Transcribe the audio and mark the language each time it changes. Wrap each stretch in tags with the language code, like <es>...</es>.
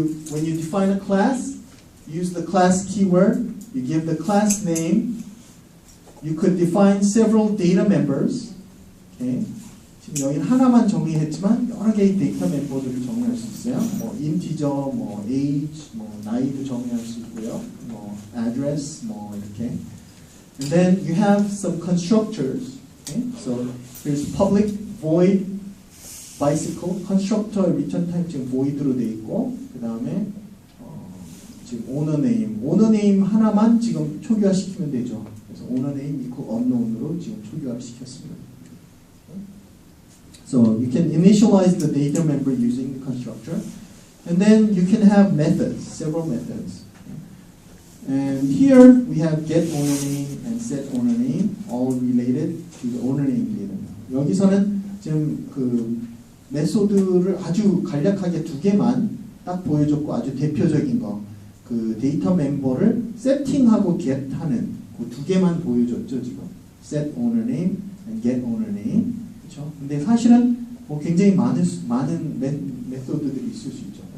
<en>When you define a class, use the class keyword, you give the class name, you could define several data members. Okay.</en> <ko>지금 여기는 하나만 정의했지만 여러 개의 데이터 멤버들을 정의할 수 있어요. 뭐 integer, 뭐 age, 뭐 나이도 정의할 수 있고요. 뭐 address, 뭐 이렇게.</ko> <en>And then you have some constructors. Okay. So here's public void bicycle constructor return type</en> <ko>지금 void로 돼 있고 그 다음에 지금 owner name 하나만 지금 초기화 시키면 되죠. 그래서 owner name equal unknown으로 지금 초기화 시켰습니다.</ko> <en>So you can initialize the data member using the constructor, and then you can have methods, several methods. And here we have get owner name and set owner name, all related to the owner name data.</en> <ko>여기서는 지금 그 메소드를 아주 간략하게 두 개만 딱 보여줬고 아주 대표적인 거, 그 데이터 멤버를 세팅하고 get하는 그 두 개만 보여줬죠 지금.</ko> <en>set owner name and get owner name.</en> <ko>그렇죠? 근데 사실은 뭐 굉장히 많은 메소드들이 있을 수 있죠.</ko>